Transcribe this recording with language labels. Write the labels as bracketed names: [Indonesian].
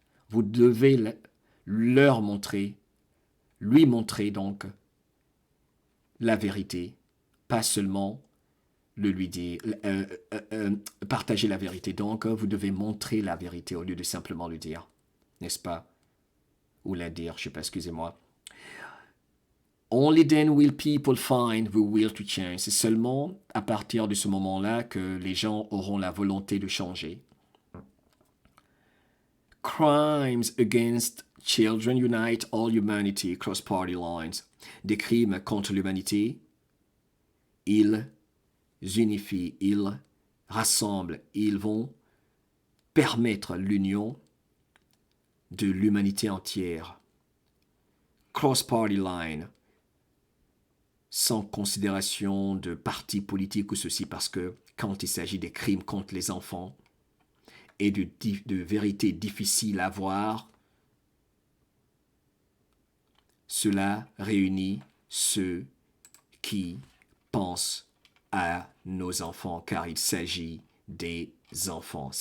[French] Vous devez leur montrer, lui montrer donc la vérité, pas seulement le lui dire, partager la vérité. Donc, vous devez montrer la vérité au lieu de simplement le dire, n'est-ce pas? Ou la dire, je ne sais pas, excusez-moi. [English] Only then will people find the will to change. [French] C'est seulement à partir de ce moment-là que les gens auront la volonté de changer. [English] Crimes against children unite all humanity across party lines. [French] Des crimes contre l'humanité, ils unifient, ils rassemblent, ils vont permettre l'union de l'humanité entière. [English] Cross-party line, [French] sans considération de parti politique ou ceci, parce que quand il s'agit des crimes contre les enfants et de vérités difficiles à voir, cela réunit ceux qui pensent à nos enfants, car il s'agit des enfants.